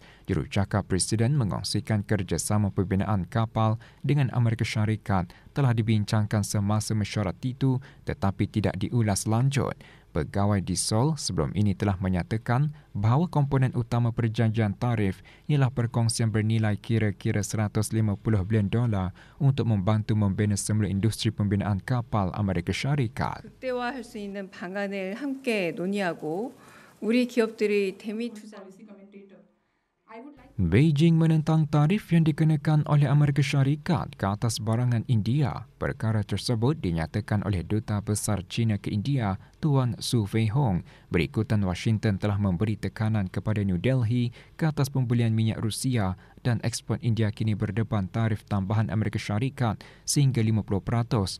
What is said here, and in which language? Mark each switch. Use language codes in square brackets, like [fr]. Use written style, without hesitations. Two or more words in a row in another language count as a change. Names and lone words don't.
[ms] Jurucakap Presiden mengongsikan kerjasama pembinaan kapal dengan Amerika Syarikat telah dibincangkan semasa mesyuarat itu tetapi tidak diulas lanjut. Pegawai di Seoul sebelum ini telah menyatakan bahawa komponen utama perjanjian tarif ialah perkongsian bernilai kira-kira $150 bilion untuk membantu membina semula industri pembinaan kapal Amerika Syarikat. [ko] 극대화할 수 있는 방안을 함께 논의하고 우리 기업들이 대미 투자 [ms] Beijing menentang tarif yang dikenakan oleh Amerika Syarikat ke atas barangan India. Perkara tersebut dinyatakan oleh Duta Besar China ke India, Tuan Su Feihong. Berikutan Washington telah memberi tekanan kepada New Delhi ke atas pembelian minyak Rusia dan ekspor India kini berdepan tarif tambahan Amerika Syarikat sehingga 50%.